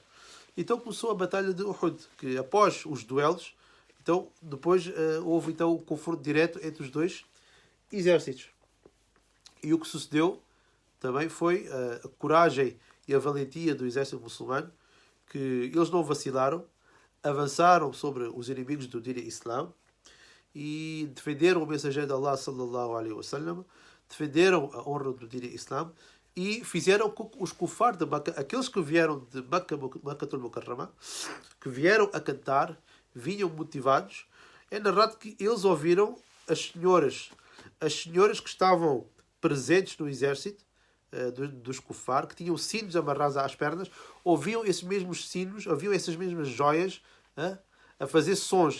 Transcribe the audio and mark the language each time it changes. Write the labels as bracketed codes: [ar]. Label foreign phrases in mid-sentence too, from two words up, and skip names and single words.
[pt] Então começou a batalha de Uhud, que após os duelos, então depois houve então o confronto direto entre os dois exércitos. E o que sucedeu também foi a coragem e a valentia do exército muçulmano, que eles não vacilaram, avançaram sobre os inimigos do Din Islã e defenderam o mensageiro de [ar] الله صلى الله عليه وسلم, [pt] defenderam a honra do Din Islã e fizeram com que os kufar de Makkah, aqueles que vieram de Makkatul Mukarrama, que vieram a cantar, vinham motivados. É narrado que eles ouviram as senhoras que estavam presentes no exército dos kufar, que tinham sinos amarrados às pernas, ouviam esses mesmos sinos, ouviam essas mesmas joias a fazer sons.